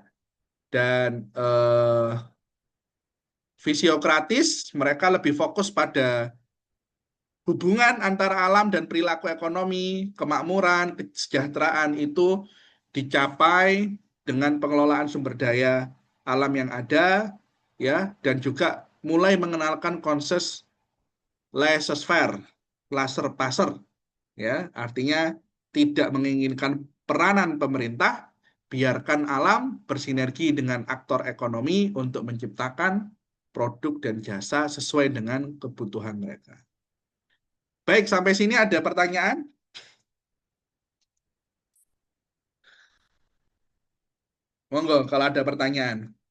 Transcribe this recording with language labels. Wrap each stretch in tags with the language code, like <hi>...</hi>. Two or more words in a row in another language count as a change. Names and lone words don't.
<id>Dan fisiokratis mereka lebih fokus pada hubungan antara alam dan perilaku ekonomi, kemakmuran, kesejahteraan itu dicapai dengan pengelolaan sumber daya alam yang ada ya dan juga mulai mengenalkan konsep</id> <fr>laissez-faire, laissez-passer</fr> <id>ya, artinya tidak menginginkan peranan pemerintah, biarkan alam bersinergi dengan aktor ekonomi untuk menciptakan produk dan jasa sesuai dengan kebutuhan mereka. Baik, sampai sini ada pertanyaan? Monggo kalau ada pertanyaan.</id>